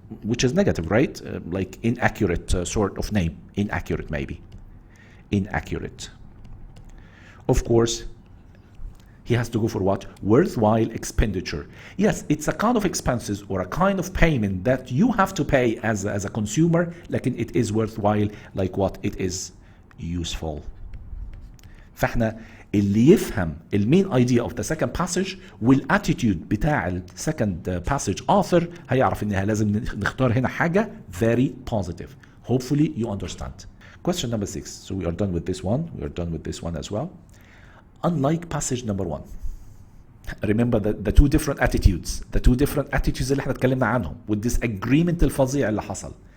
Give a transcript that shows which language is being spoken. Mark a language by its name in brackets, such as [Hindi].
[English] Which is negative, right? Like inaccurate sort of name. Inaccurate maybe. Inaccurate. Of course, he has to go for what? Worthwhile expenditure. Yes, it's a kind of expenses or a kind of payment that you have to pay as a consumer, [Arabic] لكن [English] it is worthwhile, like what? It is useful. [Arabic] فاحنا اللي يفهم المين idea of the second passage والاttitude بتاع ال second passage author هيعرف انها لازم نختار هنا حاجة [English] very positive. Hopefully you understand. Question number 6. So we are done with this one. We are done with this one as well. Unlike passage number 1. Remember the two different attitudes. The two different attitudes [Arabic] اللي احنا اتكلمنا عنهم والdisagreement الفظيع اللي حصل.